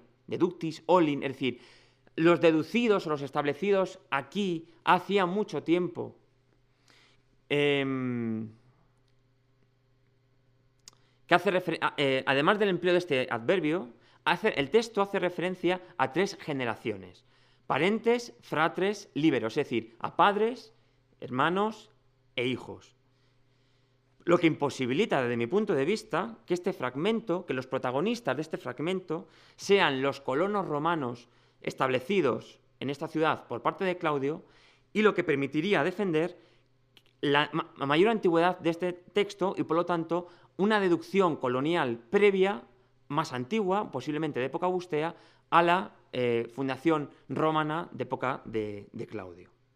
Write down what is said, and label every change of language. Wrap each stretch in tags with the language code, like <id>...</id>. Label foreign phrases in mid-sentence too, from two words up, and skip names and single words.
<la>Deductis olin,</la> <es>es decir, los deducidos o los establecidos aquí hacía mucho tiempo. Además del empleo de este adverbio, el texto hace referencia a 3 generaciones:</es> <la>parentes, fratres, liberos,</la> <es>es decir, a padres, hermanos e hijos. Lo que imposibilita, desde mi punto de vista, que este fragmento, que los protagonistas de este fragmento sean los colonos romanos establecidos en esta ciudad por parte de Claudio, y lo que permitiría defender la mayor antigüedad de este texto y, por lo tanto, una deducción colonial previa más antigua, posiblemente de época augustea, a la fundación romana de época de Claudio.</es>